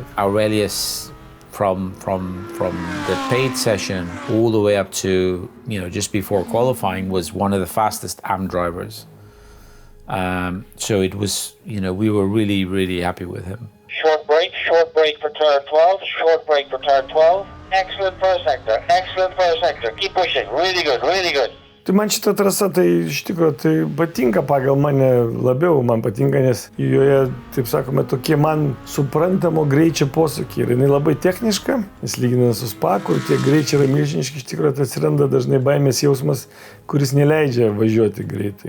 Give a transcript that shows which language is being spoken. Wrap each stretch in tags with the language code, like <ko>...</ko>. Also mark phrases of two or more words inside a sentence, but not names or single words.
<en>Aurelius from the paid session all the way up to just before qualifying was one of the fastest AM drivers. So it was we were really, really happy with him. Short break for turn 12, short break for turn 12. Excellent first sector, keep pushing, really good, really good.</en> <lt>Tai man šita trasa, tai iš tikrųjų, tai patinka pagal mane labiau, man patinka, nes joje, taip sakome, tokie man suprantamo greičio posūkiai. Ir jinai labai techniška, nes lyginant su Spa, kur tie greičiai yra milžiniški, iš tikrųjų atsiranda dažnai baimės jausmas, kuris neleidžia važiuoti greitai.</lt>